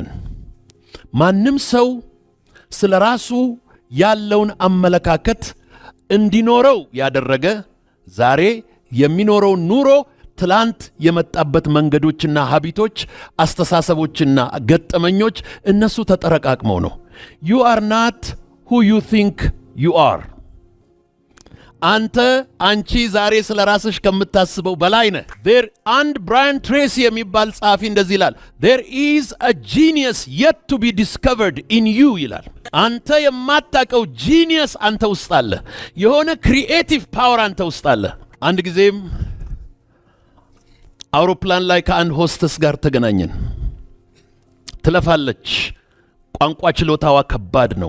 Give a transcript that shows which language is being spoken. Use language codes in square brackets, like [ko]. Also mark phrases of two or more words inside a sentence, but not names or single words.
[am] ማንም ሰው ስለ ራሱ ያለውን አመለካከት እንዲኖረው ያደረገ ዛሬ የሚኖረው ኑሮ ትላንት የመጣበት መንገዶችና ሀቢቶች፣ አስተሳሰቦችና ገጠመኞች እነሱ ተጠረቃቅመው ነው። [en] you are not who you think you are። [am] አንቺ ዛሬ ስለ ራስሽ ከምታስበው በላይ ነህ። አንድ ብራያን ትሬሲ የሚባል ጸሐፊ እንደዚህ ይላል፣ [en] there is a genius yet to be discovered in you [am] ይላል። አንተ የማታውቀው ጂኒየስ አንተ ውስጥ አለ። የሆነ [en] creative power [am] አንተ ውስጥ አለ። አንድ ጊዜም አውሮፕላን ላይ ከአንድ ሆስተስ ጋር ተገናኘን። ትለፋለች። ቋንቋ ችሎታዋ ከባድ ነው።